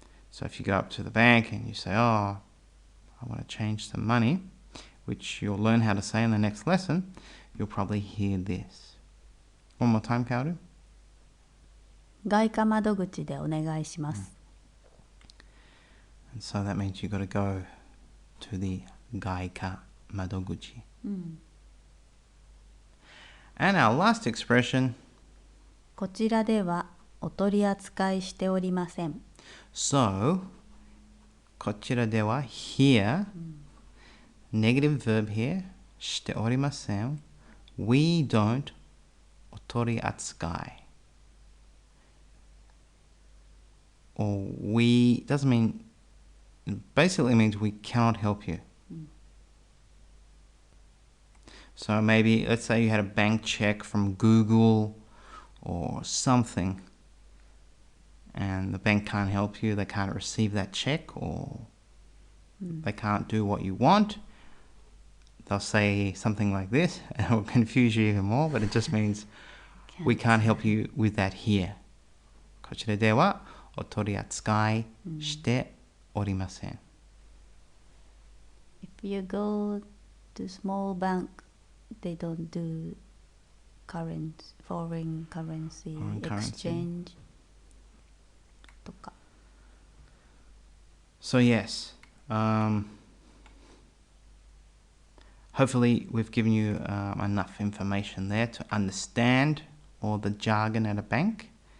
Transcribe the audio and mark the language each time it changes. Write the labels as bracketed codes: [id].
[en] So if you go up to the bank and you say, I want to change some money, which you'll learn how to say in the next lesson, you'll probably hear this. One more time, Kaoru. [ja] 外貨窓口でお願いします。 [en] And so that means you've got to go to the gaika madoguchi. And our last expression. [ja] こちらではお取り扱いしておりません。 [en] So, [ja] こちらでは [en] here, negative verb here, [ja] しておりません. [en] We don't [ja] お取り扱い. [en] Or we doesn't mean, it basically means we cannot help you. So maybe, let's say you had a bank check from Google or something, and the bank can't help you, they can't receive that check, or they can't do what you want. They'll say something like this, and it will confuse you even more, but it just means we can't help you with that here. [ja] こちらではお取り扱いしておりません. [en] If you go to small bank, they don't do foreign currency exchange とか. So yes, hopefully we've given you enough information there to understand all the jargon at a bank.